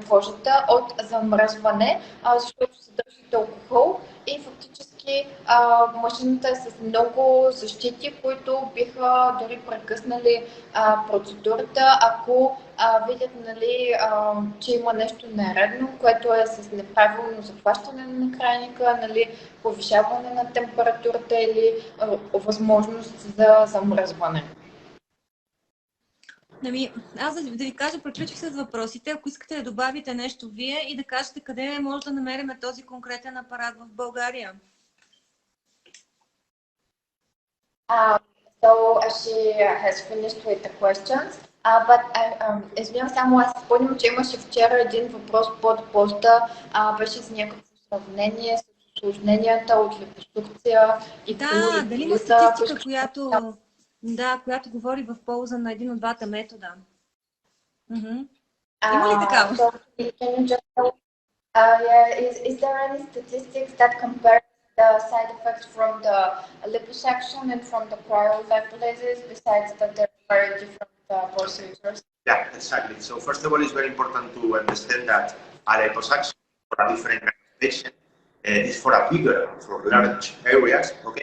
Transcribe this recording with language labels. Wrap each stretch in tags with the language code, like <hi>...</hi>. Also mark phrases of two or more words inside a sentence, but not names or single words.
<bg>кожата от замръзване, защото съдържат алкохол и фактически машината е с много защити, които биха дори прекъснали процедурата, ако видят, нали, че има нещо нередно, което е с неправилно захващане на крайника, нали, повишаване на температурата или възможност за замръзване. Аз да ви кажа, приключих с въпросите. Ако искате да добавите нещо вие и да кажете къде може да намерим този конкретен апарат в България.</bg> <en>So she has finished with the questions.</en> <bg>But извинявам само, аз спомням, че имаше вчера един въпрос под поста, беше с някакво сравнение с усложненията от липосукция и дали има статистика, която говори в полза на един от двата метода? Има ли такава?</bg> <en>Is there any statistics that compare the side effects from the liposuction and from the cryolipolisis, besides that they're very different procedures? Yeah, exactly. So first of all, it's very important to understand that a liposuction for a different kind of patient is for a bigger, for large areas, okay?</en>